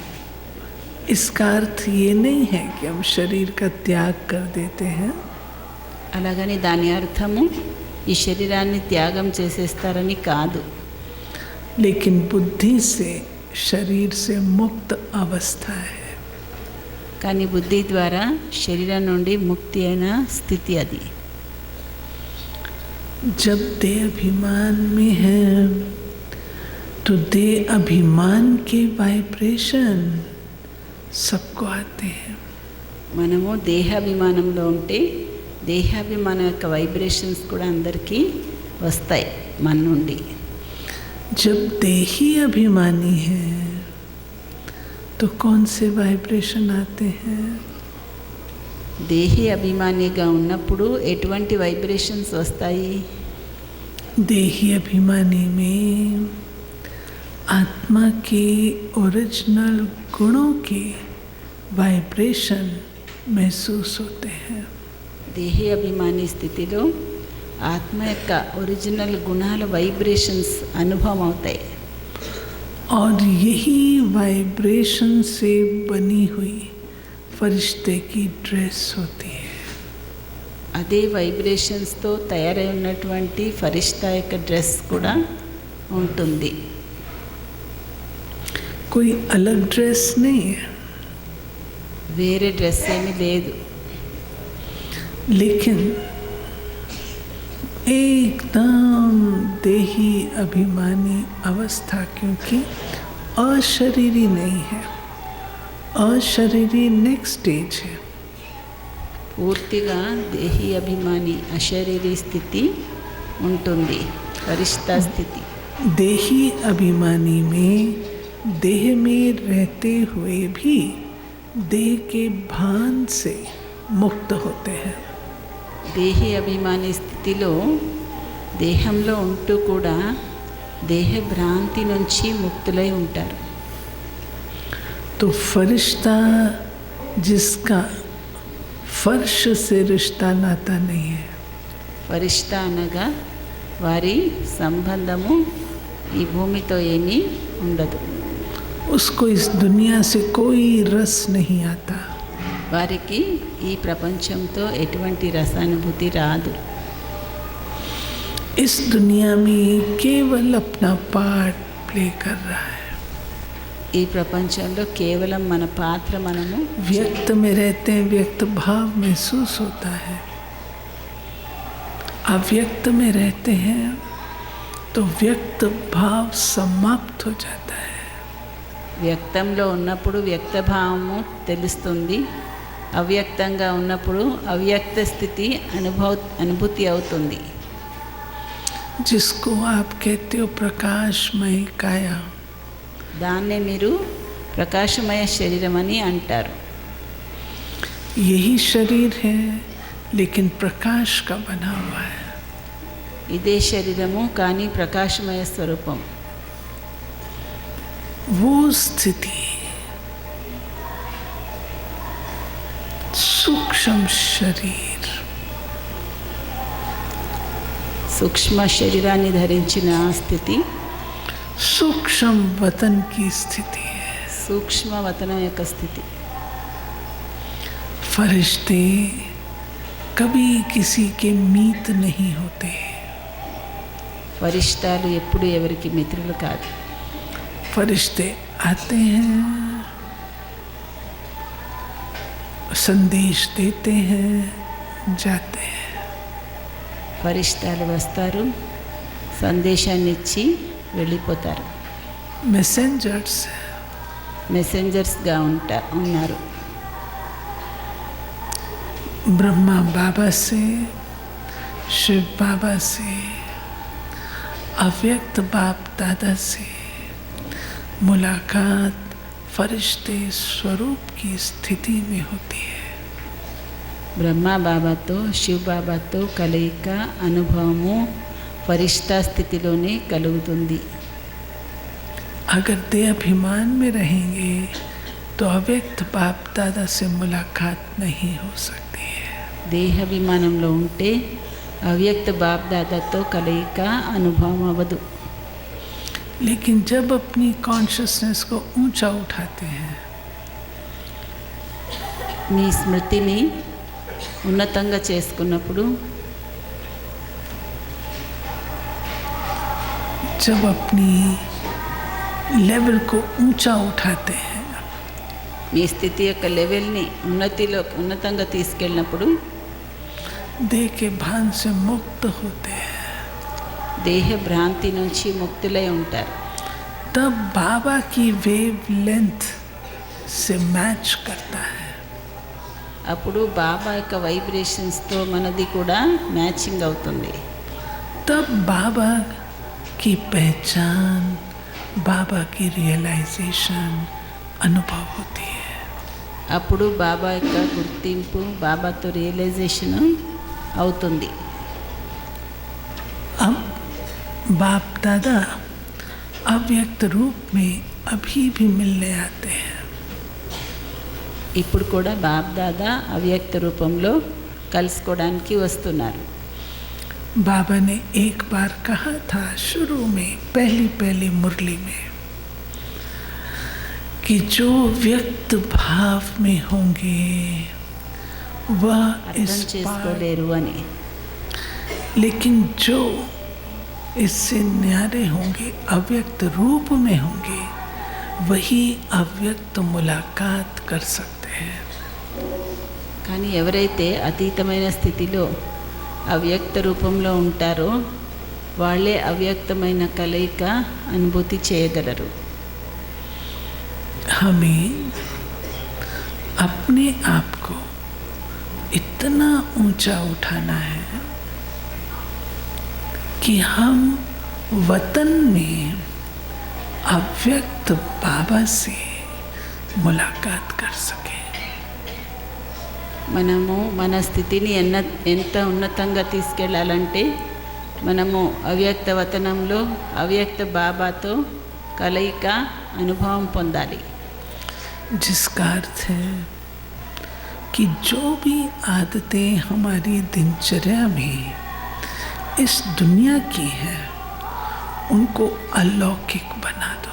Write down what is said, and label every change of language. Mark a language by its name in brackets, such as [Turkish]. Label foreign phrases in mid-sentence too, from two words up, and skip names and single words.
[Hindi] इसका अर्थ ये नहीं है कि हम शरीर का त्याग कर देते हैं, [Telugu] అలాగని దాని అర్థము ఈ శరీరాన్ని త్యాగం చేసేస్తారని కాదు. [Hindi] लेकिन बुद्धि से शरीर से मुक्त अवस्था है। [Telugu] కానీ బుద్ధి ద్వారా శరీరం నుండి ముక్తి అయిన స్థితి అది. [Hindi] जब देह अभिमान में है तो देह अभिमान के वाइब्रेशन सबको आते हैं। [Telugu] మనము దేహాభిమానంలో ఉంటే దేహాభిమానం యొక్క వైబ్రేషన్స్ కూడా అందరికీ వస్తాయి మన నుండి. [Hindi] जब देही अभिमानी है तो कौन से वाइब्रेशन आते हैं? [Telugu] దేహి అభిమానిగా ఉన్నప్పుడు ఎటువంటి వైబ్రేషన్స్ వస్తాయి? [Hindi] देही अभिमानी में आत्मा के ओरिजिनल गुणों के वाइब्रेशन महसूस होते हैं. [Telugu] దేహి అభిమాని స్థితిలో ఆత్మ యొక్క ఒరిజినల్ గుణాల వైబ్రేషన్స్ అనుభవం అవుతాయి. [Hindi] और यही वाइब्रेशन से बनी हुई फरिश्ते की ड्रेस होती है. [Telugu] అదే వైబ్రేషన్స్తో తయారై ఉన్నటువంటి ఫరిష్తా యొక్క డ్రెస్ కూడా ఉంటుంది. [Hindi] कोई अलग ड्रेस नहीं है, [Telugu] వేరే డ్రెస్ ఏమీ లేదు. [Hindi] लेकिन एकदम देही अभिमानी अवस्था, क्योंकि अशरीरी नहीं है. अशरीरी [English] next stage [Hindi] है. [Telugu] పూర్తిగా దేహి అభిమాని అశరీరీ స్థితి ఉంటుంది, ఫరిష్తా స్థితి. [Hindi] देही अभिमानी में देह में रहते हुए भी देह के भान से मुक्त होते हैं. [Telugu] దేహి అభిమాని స్థితిలో దేహంలో ఉంటూ కూడా దేహ భ్రాంతి నుంచి ముక్తులై ఉంటారు. [Hindi] तो फरिश्ता जिसका फर्श से रिश्ता नाता नहीं है, [Telugu] ఫరిష్తా అనగా వారి సంబంధము ఈ భూమితో ఏమీ ఉండదు. [Hindi] उसको इस दुनिया से कोई रस नहीं आता. [Telugu] వారికి ఈ ప్రపంచంతో ఎటువంటి రసానుభూతి రాదు. [Hindi] इस दुनिया में केवल अपना [English] part play [Hindi] कर रहा है. [Telugu] ఈ ప్రపంచంలో కేవలం మన పాత్ర మనము [Hindi] व्यक्त में रहते हैं, व्यक्त भाव महसूस होता है. अव्यक्त में रहते हैं तो व्यक्त भाव समाप्त हो जाता है. [Telugu] వ్యక్తంలో ఉన్నప్పుడు వ్యక్తభావము తెలుస్తుంది, అవ్యక్తంగా ఉన్నప్పుడు అవ్యక్త స్థితి అనుభూతి అవుతుంది. [Hindi] जिसको आप कहते हो प्रकाशमय काया, [Telugu] దాన్నే మీరు ప్రకాశమయ శరీరం అని అంటారు. [Hindi] यही शरीर है लेकिन प्रकाश का बना हुआ है. [Telugu] ఇదే శరీరము కానీ ప్రకాశమయ స్వరూపం. [Hindi] वो स्थिति सूक्ष्म शरीर, [Telugu] సూక్ష్మ శరీరాన్ని ధరించిన ఆ స్థితి [Hindi] सूक्ष्म वतन की स्थिति है. [Telugu] సూక్ష్మ వతనం యొక్క స్థితి. [Hindi] फरिश्ते कभी किसी के मीत नहीं होते. [Telugu] ఫరిష్టాలు ఎప్పుడు ఎవరికి మిత్రులు కాదు. [Hindi] फरिश्ते आते हैं, संदेश देते हैं, जाते हैं. [Telugu] ఫరిష్టాలు వస్తారు, సందేశాన్ని ఇచ్చి వెళ్ళిపోతారు. [Hindi] मैसेंजर्स, [Telugu] మెసెంజర్స్గా ఉన్నారు. [Hindi] ब्रह्मा बाबा से, शिव बाबा से, अव्यक्त बाप दादा से मुलाकात फरिश्ते स्वरूप की स्थिति में होती है. [Telugu] బ్రహ్మ బాబాతో శివ్ బాబాతో కలయిక అనుభవము ఫరిష్తా స్థితిలోనే కలుగుతుంది. [Hindi] अगर देह अभिमान में रहेंगे तो अव्यक्त बाप दादा से मुलाकात नहीं हो सकती है. [Telugu] దేహాభిమానంలో ఉంటే అవ్యక్త బాప్ దాదాతో కలయిక అనుభవం అవ్వదు. [Hindi] लेकिन जब अपनी कॉन्शियसनेस को ऊंचा उठाते हैं, [Telugu] మీ స్మృతిని ఉన్నతంగా చేసుకున్నప్పుడు, [Hindi] जब अपनी लेवल को ऊंचा उठाते हैं, [Telugu] మీ స్థితి యొక్క లెవెల్ని ఉన్నతంగా తీసుకెళ్ళినప్పుడు [Hindi] देह के भान से मुक्त होते हैं. [Telugu] దేహ భ్రాంతి నుంచి ముక్తులై ఉంటారు. [Hindi] तब बाबा की [English] wave length [Hindi] से मैच करता है. [Telugu] అప్పుడు బాబా యొక్క వైబ్రేషన్స్తో మనది కూడా మ్యాచింగ్ అవుతుంది. [Hindi] तब बाबा की पहचान, बाबा की रियलाइजेशन अनुभव होती है. [Telugu] అప్పుడు బాబా యొక్క గుర్తింపు, బాబాతో రియలైజేషన్ అవుతుంది. [Hindi] अब बाप दादा अव्यक्त रूप में अभी भी मिलने आते हैं. [Telugu] ఇప్పుడు కూడా బాబ్ దాదా అవ్యక్త రూపంలో కలుసుకోవడానికి వస్తున్నారు. [Hindi] बाबा ने एक बार कहा था शुरू में, पहली मुरली में, कि जो व्यक्त भाव में होंगे वह [Telugu] అర్థం [Hindi] इस पार, [Telugu] చేసుకోలేరు అని. [Hindi] लेकिन जो इससे न्यारे होंगे, अव्यक्त रूप में होंगे, वही अव्यक्त मुलाकात कर सकते हैं. [Telugu] కానీ ఎవరైతే అతీతమైన స్థితిలో అవ్యక్త రూపంలో ఉంటారో వాళ్ళే అవ్యక్తమైన కలయిక అనుభూతి చేయగలరు. [Hindi] हमें अपने आप को इतना ऊंचा उठाना है कि हम वतन में अव्यक्त बाबा से मुलाकात कर सकें. [Telugu] మనము మన స్థితిని ఎంత ఉన్నతంగా తీసుకెళ్ళాలంటే మనము అవ్యక్త వతనంలో అవ్యక్త బాబాతో కలయిక అనుభవం పొందాలి. [Hindi] जिसका अर्थ है कि जो भी आदतें हमारी दिनचर्या में इस दुनिया की हैं उनको अलौकिक बना दो.